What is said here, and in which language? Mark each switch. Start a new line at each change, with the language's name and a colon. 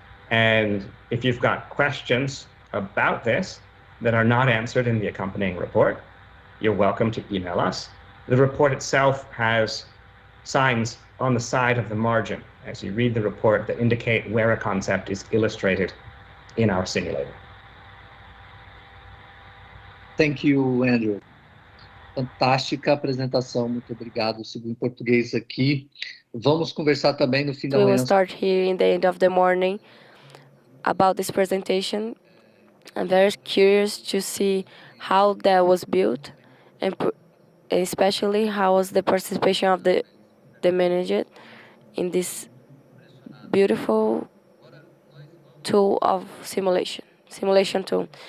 English: And if you've got questions about this that are not answered in the accompanying report, you're welcome to email us. The report itself has signs on the side of the margin as you read the report that indicate where a concept is illustrated in our simulator. Thank you, Andrew.
Portuguese: Fantástica apresentação, muito obrigado. Sigo em português aqui. Vamos conversar também no fim da
English: We
Portuguese: manhã.
English: will start here in the end of the morning about this presentation. I'm very curious to see how that was built, and especially how was the participation of the manager in this beautiful tool of simulation tool.